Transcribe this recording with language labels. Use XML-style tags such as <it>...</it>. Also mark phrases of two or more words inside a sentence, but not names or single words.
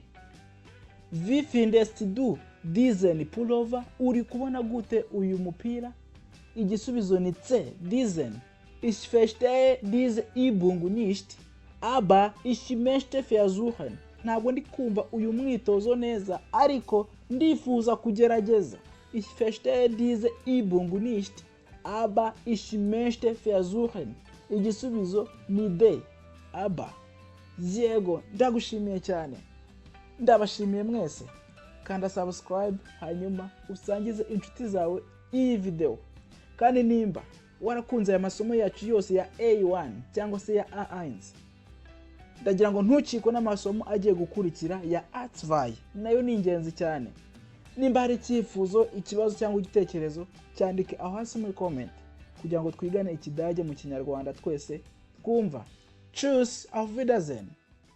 <de>Wie findest du diesen Pullover?</de> <rw>Uri kubona gute uyu mupira? Igisubizo ni C. Diesen.</rw> <de>Ich verstehe diese Übung nicht, aber ich möchte versuchen.</de> <rw>Ntabwo ndi kumva uyu mwitozo neza, ariko ndifuza kugerageza.</rw> <de>Ich verstehe diese Übung nicht, aber ich möchte versuchen.</de> <rw>Igisubizo ni D. Aber. Yego, ndagushimiye cyane. Ndabashimiye mwese. Kanda subscribe hanyuma usangize inshuti zawe iyi video. Kandi nimba warakunze aya masomo yacu yose ya A1 cyangwa se ya A1, ndagira ngo ntucikwe n'amasomo agiye gukurikira ya A2. Nayo ni ingenzi cyane. Nimba hari icyifuzo, ikibazo cyangwa igitekerezo, cyandike aho hasi muri comment kugira ngo twigane ikidage mu Kinyarwanda twese twumva.</rw> <de>Tschüss, auf Wiedersehen.</de>